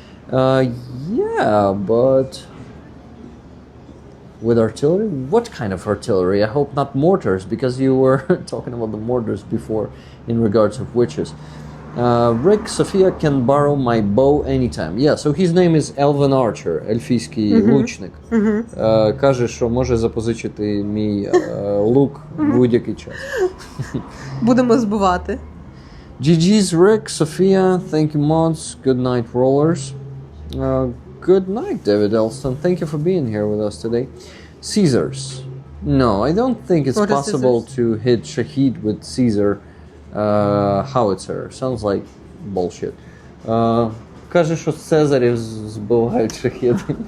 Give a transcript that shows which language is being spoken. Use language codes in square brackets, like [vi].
[en] Yeah, but with artillery? What kind of artillery? I hope not mortars, because you were talking about the mortars before in regards of witches. Rick, Sofia can borrow my bow anytime. Yeah, so his name is Elvin Archer, [uk] ельфійський лучник. Каже, що може запозичити мій лук в будь-який час. Будемо збивати. [en] GG's, Rick, Sofia, thank you, mods. Good night, rollers. Good night, David Elston. Thank you for being here with us today. Caesars. No, I don't think it's What is possible Caesars? to hit Shahid with Caesar howitzer. Sounds like bullshit. [uk] Каже, що з Цезарів збивають шахіди.